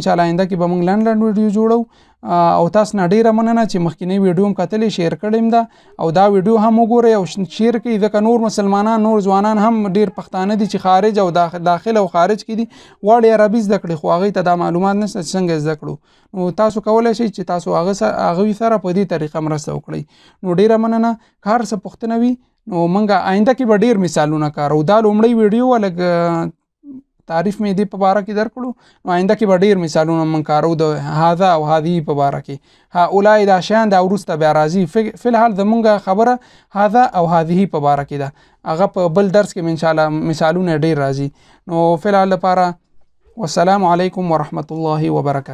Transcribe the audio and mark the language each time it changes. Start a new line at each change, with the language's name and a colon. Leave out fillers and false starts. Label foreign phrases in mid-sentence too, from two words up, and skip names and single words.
Pashto: انشاءالله آینده کې به موږ لنډ ویډیو جوړو. او تاسو نه ډیره مننه چې مخکینی ویډیو هم کتلې، شیر کړم ده او دا ویډیو هم وګورئ او شیر کړئ، ځکه نور مسلمانان نور ځوانان هم ډیر پښتانه دي چې خارج او داخل او خارج کې دي غواړي عربي زده کړي، خو هغوی ته دا معلومات نشته چې څنګه زده کړو. نو تاسو کولی شئ چې تاسو هغوی سره په دې طریقه مرسته وکړئ. نو ډیره مننه. که هر څه پوښتنه وي نو موږ آینده کې به ډیر مثالونه کارو. دا لومړی ویډیو لږ تعریف مې دې په باره کې درکړو نو آینده کې به ډېر مثالونه موږ کارو د هذا او هذه په باره کې هؤلاء دا شیان دا وروسته بیا راځي فی الحال زمونږ خبره هذا او هذه په باره کې ده هغه په بل درس کې
Arabic: ان شاء الله
Pashto: مثالونه ډېر راځي نو فی الحال لپاره
Arabic: والسلام علیکم ورحمت الله وبرکاته